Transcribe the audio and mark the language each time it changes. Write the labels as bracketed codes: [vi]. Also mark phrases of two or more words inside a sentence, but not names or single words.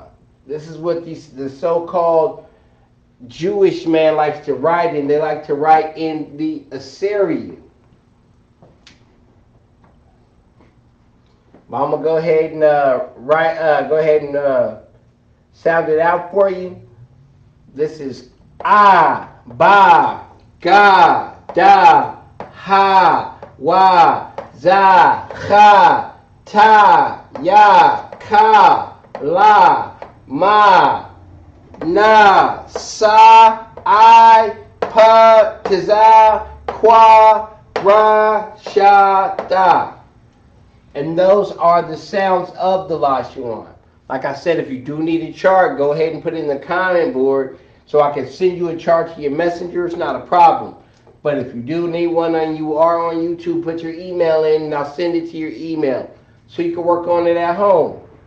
[en] This is what the so-called Jewish man likes to write in. They like to write in the Assyrian. I'm gonna go ahead and sound it out for you. This is ah, ba, ga, da, ha, wa, za, cha, ta, ya, ka, la, ma, na, sa, I, pa, taza, kwa, ra, sha, da. And those are the sounds of the Lashawan. Like I said, if you do need a chart, go ahead and put it in the comment board so I can send you a chart to your messenger. It's not a problem. But if you do need one and you are on YouTube, put your email in and I'll send it to your email so you can work on it at home.